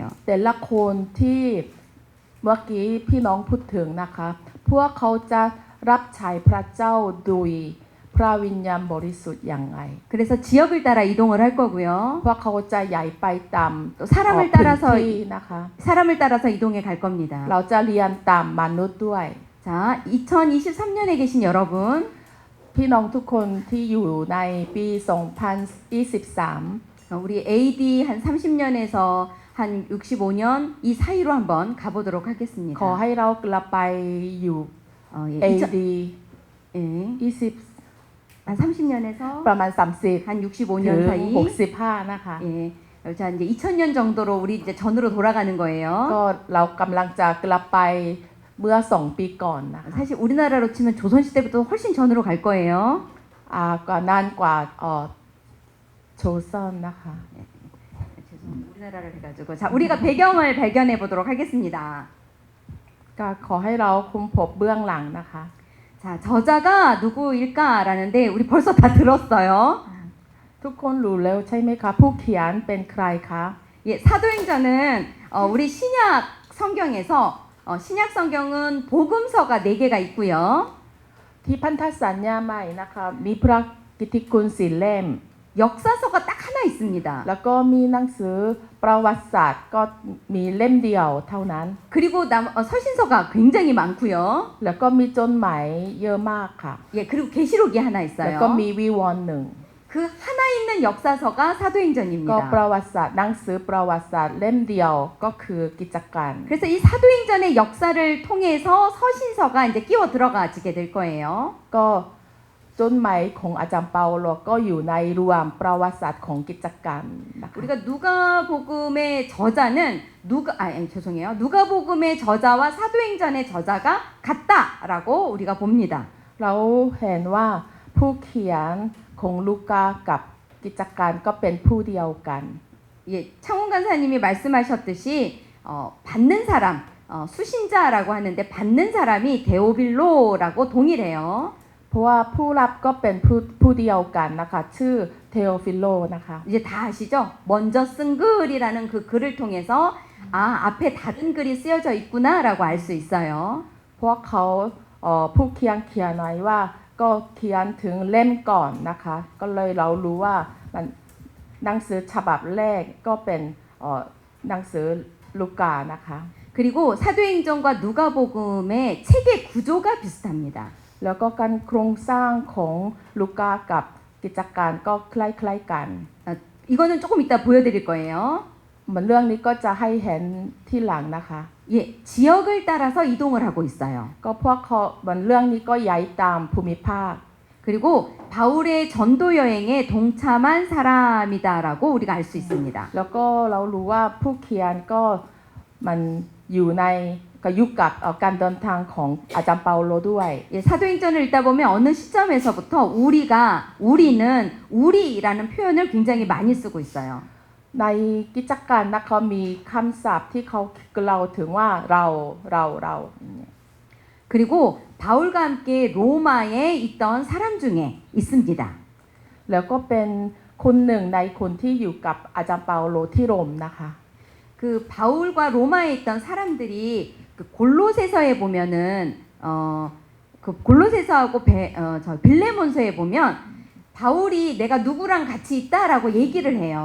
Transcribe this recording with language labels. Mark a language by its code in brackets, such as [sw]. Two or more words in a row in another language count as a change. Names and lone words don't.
[th] แต่ละคนที่เมื่อกี้พี่น้องพูดถึงนะคะพวกเขาจะรับใช้พระเจ้าโดยพระวิญญาณบริสุทธิ์อย่างไร [ko] 그래서 지역을 따라 이동을 할 거고요. [th] พวกเขาจะย้ายไปตาม [ko] 또 사람을 [th] พื้น [ko] 따라서 [th] ที่นะคะ [ko] 사람을 따라서 이동해 갈 겁니다. [th] เราจะเรียนตามมนุษย์ด้วย [ko] 자, 2023년에 계신 여러분, [th] พี่น้องทุกคนที่อยู่ในปี 2023 [ko] 우리 AD 한 30년에서 한 65년 이 사이로 한번 가보도록 [th] ขอ [ko] 하겠습니다. [th] ให้เรากลับไปอยู่ [ko] 예, AD 예, 20 한 30년에서 [th] ประมาณ 30 [ko] 한 [th] ถึ [ko] 65년 [th] ง [ko] 사이 [th] 65 นะคะ [ko] 예. 자 이제 2000년 정도로 우리 이제 전으로 돌아가는 [th] ก็ [ko] 거예요. [th] เรากำลังจะกลับไปเมื่อ 2 ปีก่อนนะคะ [ko] 사실 우리나라로 치면 조선 시대부터 훨씬 전으로 갈 거예요. [th] ก็นานกว่าโชซอนนะคะ [ko] 죄송합니다. 우리나라를 해가지고 자 우리가 배경을 발견해 보도록 하겠습니다. [th] ก็ขอให้เราค้นพบเบื้องหลังนะคะ [ko] 자 저자가 누구일까라는데 우리 벌써 다 들었어요. [th] ทุกคนรู้แล้วใช่ไหมคะผู้เขียนเป็นใครคะ [ko] 예, 사도행전은 우리 신약 성경에서 신약 성경은 복음서가 4개가 있고요. [th] ที่พันธสัญญาใหม่นะคะมีพระกิตติคุณ4 เล่ม [ko] 역사서가 딱 하나 있습니다. [th] แล้วก็มีหนังสือประวัติศาสตร์ก็มีเล่มเดียวเท่านั้น [ko] 그리고 서신서가 굉장히 많고요. [th] แล้วก็มีจดหมายเยอะมากค่ะ [ko] 예, 그리고 계시록이 하나 [th] แล้ว [ko] 있어요. [th] ก็มีวิวรณ์หนึ่ง [ko] 그 하나 있는 역사서가 [th] ก็ [ko] 사도행전입니다. [th] ประวัติศาสตร์หนังสือประวัติศาสตร์เล่มเดียวก็คือกิจการ [ko] 그래서 이 사도행전의 역사를 통해서 서신서가 이제 끼워 들어가지게 될 거예요. [th] ก็จดหมายของอาจารย์เปาโลก็อยู่ในรวมประวัติศาสตร์ของกิจการนะคะ [ko] 우리가 누가복음의 저자는 죄송해요. 누가복음의 저자와 사도행전의 저자가 같다라고 우리가 봅니다. [th] เราเห็นว่าผู้เขียนของลูกากับกิจการก็เป็นผู้เดียวกัน [ko] 예, 창훈 간사님이 말씀하셨듯이 받는 사람, 수신자라고 하는데 받는 사람이 데오빌로라고 동일해요. [th] เพราะว่าผู้รับก็เป็นผู้เดียวกันนะคะชื่อเทโอฟิโลนะคะ [ko] 이제 다 아시죠? 먼저 쓴 글이라는 그 글을 통해서 앞에 다른 글이 쓰여져 있구나라고 알 수 있어요. [th] เพราะเขาผู้เขียนไว้ว่าก็เขียนถึงเล่มก่อนนะคะก็เลยเรารู้ว่ามันหนังสือฉบับแรกก็เป็นหนังสือลูกานะคะ [ko] 그리고 사도행전과 누가복음의 책의 구조가 비슷합니다. [th] แล้วก็การโครงสร้างของลูกากับกิจการก็คล้ายๆกัน [ko] 이거는 조금 이따 보여드릴 거예요. [th] เหมือนเรื่องนี้ก็จะให้เห็นที่หลังนะคะ [ko] 예, 지역을 따라서 이동을 하고 있어요. [th] ก็เพราะเขาเหมือนเรื่องนี้ก็ย้ายตามภูมิภาค [ko] 그리고 바울의 전도 여행에 동참한 사람이다라고 우리가 알 수 있습니다. [th] แล้วก็เรารู้ว่าผู้เขียนก็มันอยู่ในก็อยู่กับการเดินทางของอาจารย์เปาโลด้วย [ko] 예, 사도행전을 읽다 보면 어느 시점에서부터 우리는 우리라는 표현을 굉장히 많이 쓰고 있어요. [th] ในกิจการนะเขามีคำศัพท์ที่เขากล่าวถึงว่าเรา [ko] 그리고 바울과 함께 로마에 있던 사람 중에 있습니다. [th] แล้วก็เป็นคนหนึ่งในคนที่อยู่กับอาจารย์เปาโลที่โรมนะคะ [ko] 그 바울과 로마에 있던 사람들이 그 골로새서에 보면은 그 골로새서하고 빌레몬서에 보면 바울이 내가 누구랑 같이 있다라고 얘기를 해요.